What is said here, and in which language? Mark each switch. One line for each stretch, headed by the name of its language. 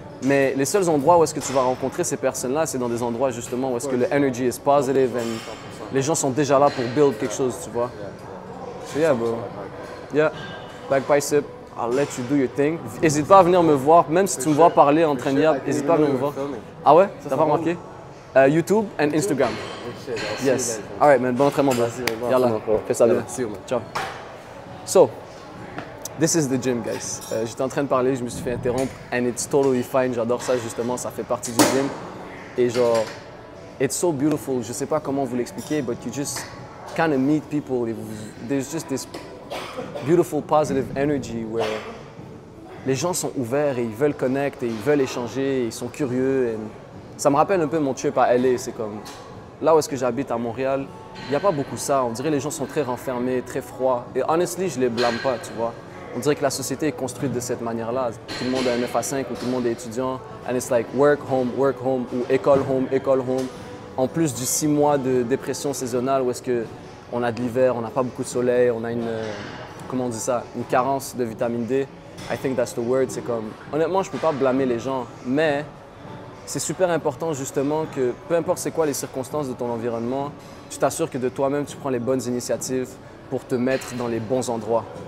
French: Mais les seuls endroits où est-ce que tu vas rencontrer ces personnes-là, c'est dans des endroits justement où est-ce que le
English: energy is positive,
French: and les gens sont déjà là pour build quelque chose, tu vois.
English: So yeah, bro. Yeah, back bicep, I'll let you do your thing.
French: N'hésite pas à venir me voir, même si tu me vois parler en train de dire, n'hésite pas à venir me voir. Ah ouais? T'as pas remarqué? YouTube and Instagram.
English: Shit, I'll see you Yes. guys, man. Alright man,
French: bon entraînement
English: bro.
French: Bon
Arabic: Yalla,
French: entraînement. fais ça bien.
English: See you, man. Ciao. So, this is the gym guys.
French: J'étais en train de parler, je me suis fait interrompre
English: and it's totally fine,
French: j'adore ça justement, ça fait partie du gym.
English: Et genre, it's so beautiful,
French: je sais pas comment vous l'expliquer,
English: but you just kind of meet people. There's just this beautiful positive energy where
French: les gens sont ouverts et ils veulent connecter, et ils veulent échanger, et ils sont curieux. And ça me rappelle un peu mon trip à LA, c'est comme là où est-ce que j'habite à Montréal, il n'y a pas beaucoup ça. On dirait que les gens sont très renfermés, très froids. Et honestly, je les blâme pas, tu vois. On dirait que la société est construite de cette manière-là. Tout le monde a un 9 à 5 ou tout le monde est étudiant.
English: And it's like work, home,
French: ou école,
English: home, école, home.
French: En plus du 6 mois de dépression saisonnale où est-ce qu'on a de l'hiver, on n'a pas beaucoup de soleil, on a comment on dit ça, une carence de vitamine D.
English: I think that's the word.
French: C'est comme, honnêtement, je peux pas blâmer les gens, mais c'est super important justement que peu importe c'est quoi les circonstances de ton environnement, tu t'assures que de toi-même tu prends les bonnes initiatives pour te mettre dans les bons endroits.